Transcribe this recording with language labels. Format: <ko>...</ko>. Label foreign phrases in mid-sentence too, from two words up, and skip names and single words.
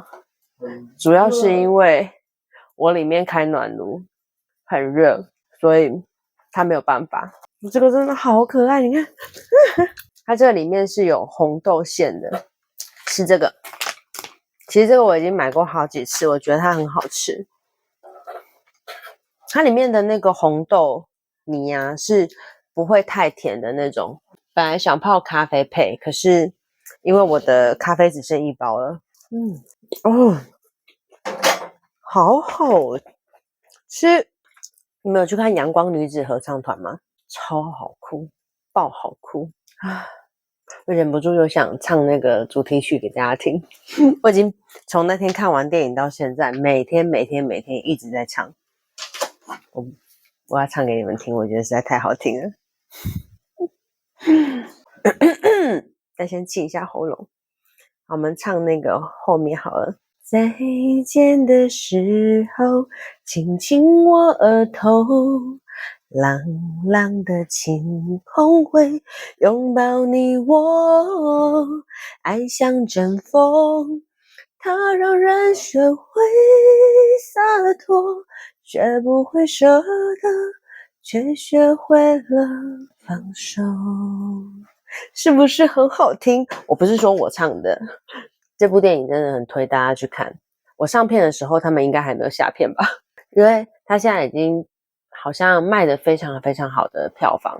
<zh>主要是因為我裡面開暖爐很熱，所以他沒有辦法。這個真的好可愛，你看，它這裡面是有紅豆餡的，是這個。其實這個我已經買過好幾次，我覺得它很好吃。它裡面的那個紅豆泥啊，是不會太甜的那種。本來想泡咖啡配，可是因為我的咖啡只剩1包了。好好吃。你們有去看陽光女子合唱團嗎？超好哭，爆好哭啊！我忍不住就想唱那個主題曲給大家聽。我已經從那天看完電影到現在，每天一直在唱。我要唱給你們聽，我覺得實在太好聽了。再先清一下喉嚨，好，我們唱那個後面好了。再見的時候，親親我額頭，朗朗的晴空會擁抱你我，愛像陣風，它讓人學會灑脫，學不會捨得，卻學會了放手。是不是很好聽？我不是說我唱的，這部電影真的很推大家去看。我上片的時候，他們應該還沒有下片吧？因為他現在已經好像賣得非常非常好的票房。</zh>